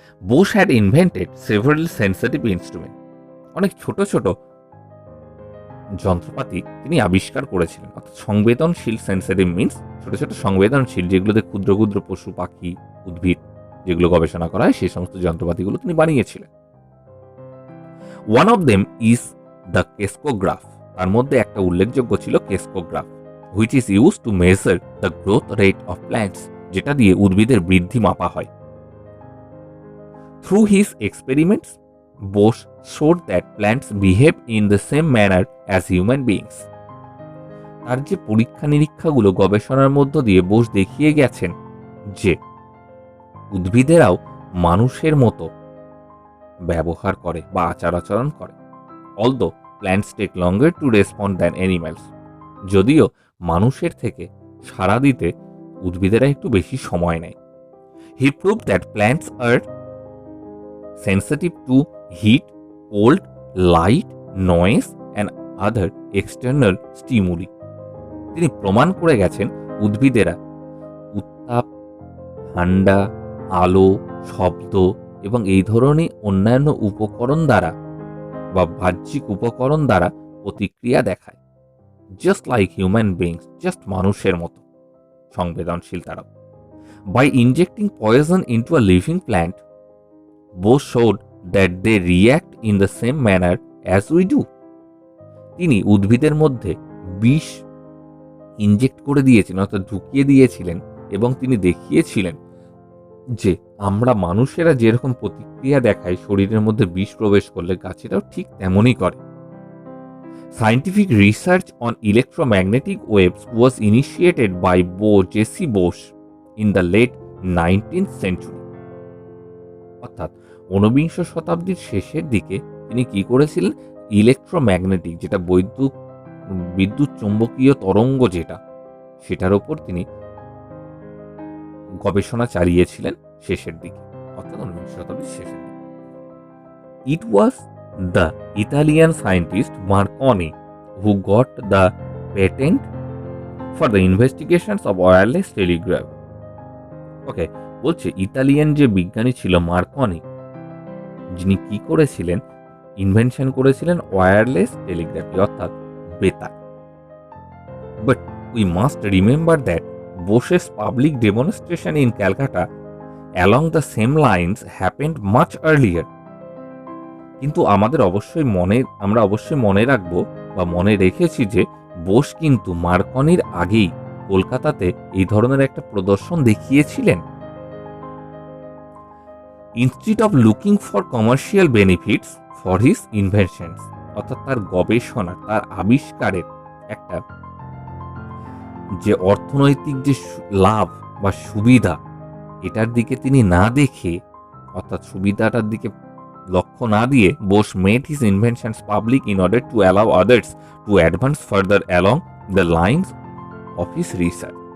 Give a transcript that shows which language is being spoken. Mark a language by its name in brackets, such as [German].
[English] Bose had invented several sensitive instrument, [Bangla] অনেক ছোট ছোট যন্ত্রপাতি তিনি আবিষ্কার করেছিলেন, অর্থাৎ সংবেদনশীল, সেন্সিটিভ মিনস ছোট ছোট সংবেদনশীল, যেগুলোতে ক্ষুদ্র ক্ষুদ্র পশু পাখি উদ্ভিদ যেগুলো গবেষণা করা হয় সেই সমস্ত যন্ত্রপাতিগুলো তিনি বানিয়েছিলেন। [English] one of them is the crescograph, [Bangla] তার মধ্যে একটা উল্লেখযোগ্য ছিল crescograph, [English] which is used to measure the growth rate of plants, [Bangla] যেটা দিয়ে উদ্ভিদের বৃদ্ধি মাপা হয়। [English] Through his experiments, Bosch showed that plants behave in the same manner as human beings. [Bangla] তার যে পরীক্ষা নিরীক্ষাগুলো গবেষণার মধ্য দিয়ে বোস দেখিয়ে গেছেন যে উদ্ভিদেরাও মানুষের মতো ব্যবহার করে বা আচার আচরণ করে। [English] Although plants take longer to respond than animals, [Bangla] যদিও মানুষের থেকে সাড়া দিতে উদ্ভিদেরা একটু বেশি সময় নেয়। [English] He proved that plants are sensitive to heat, cold, light, noise and other external stimuli. [Bangla] তিনি প্রমাণ করে গেছেন উদ্ভিদেরা উত্তাপ, ঠান্ডা, আলো, শব্দ এবং এই ধরনের অন্যান্য উপকরণ দ্বারা বা বাহ্যিক উপকরণ দ্বারা প্রতিক্রিয়া দেখায়। Just like human beings, just মানুষের মতো সংবেদনশীল তারাও। [English] By injecting poison into a living plant, Bose showed that they react in the same manner as we do. [Bangla] তিনি উদ্ভিদের মধ্যে বিষ ইনজেক্ট করে দিয়েছিলেন, অর্থাৎ ঢুকিয়ে দিয়েছিলেন, এবং তিনি দেখিয়েছিলেন যে আমরা মানুষেরা যেরকম প্রতিক্রিয়া দেখাই শরীরের মধ্যে বিষ প্রবেশ করলে, গাছেরাও ঠিক তেমনই করে। [English] Scientific research on electromagnetic waves was initiated by J.C. Bose in the late 19th century. [Bangla] অর্থাৎ 19বিংশ শতাব্দীর শেষের দিকে তিনি কি করেছিলেন, ইলেকট্রোম্যাগনেটিক, যেটা বিদ্যুৎ চুম্বকীয় তরঙ্গ যেটা, সেটার ওপর তিনি গবেষণা চালিয়েছিলেন শেষের দিকে, অর্থাৎ 19বিংশ শতাব্দীর শেষের দিকে। [English] It was the Italian scientist Marconi who got the patent for the investigations of wireless telegraph. [Bangla] ওকে, বলছে ইতালিয়ান যে বিজ্ঞানী ছিল মার্কনি, যিনি কি করেছিলেন, ইনভেনশন করেছিলেন ওয়্যারলেস টেলিগ্রাফি, অর্থাৎ বেতার। [English] we must remember that Bose's public demonstration in Calcutta along the same lines happened much earlier. [Bangla] কিন্তু আমরা অবশ্যই মনে রাখবো বা মনে রেখেছি যে বোস কিন্তু মার্কনির আগেই কলকাতাতে এই ধরনের একটা প্রদর্শন দেখিয়েছিলেন। [English] instead of looking for commercial benefits for his inventions, [Bangla] অর্থাৎ তার গবেষণা, তার আবিষ্কারের একটা যে অর্থনৈতিক যে লাভ বা সুবিধা, এটার দিকে তিনি না দেখে, অর্থাৎ সুবিধাটার দিকে লক্ষ্য না দিয়ে, [English] Bose made his inventions public in order to allow others to advance further along the lines of his research.